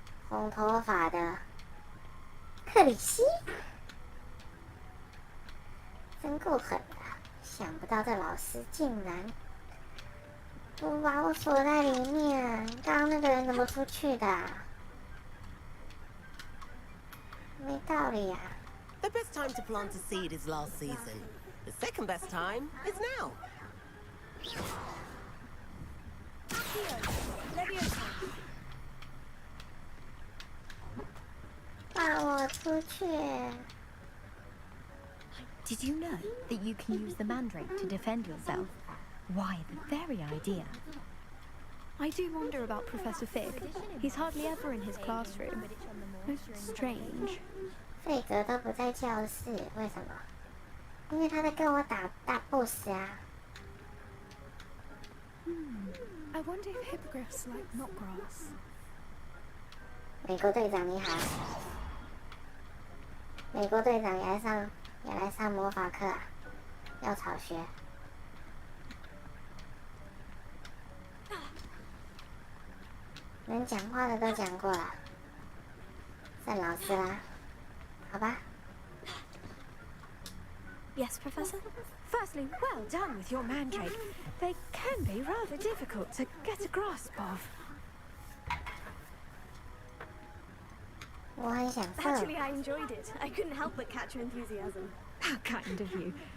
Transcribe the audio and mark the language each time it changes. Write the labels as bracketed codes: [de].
[zh] 红头发的克里希，真够狠的。想不到这老师竟然不把我锁在里面，刚刚那个人怎么出去的？没道理呀、啊。 [en] The best time to plant a seed is last season. The second best time is now. Levioso. [zh] 放我出去！ [en] Did you know that you can use the mandrake to defend yourself? Why, the very idea. I do wonder about Professor Fig. He's hardly ever in his classroom. Most strange. [zh] 费格都不在教室，为什么？因为他在跟我打大 boss 啊！ [en] I wonder if hippogriffs like knotgrass. [zh] 美国队长你好，美国队长也来上魔法课啊，要草学。能讲话的都讲过了，剩老师啦，好吧。 [en] Yes, Professor? Firstly, well done with your mandrake. They can be rather difficult to get a grasp of. [zh] 我很享受。 [en] Actually, I enjoyed it. I couldn't help but catch your enthusiasm. How kind of you.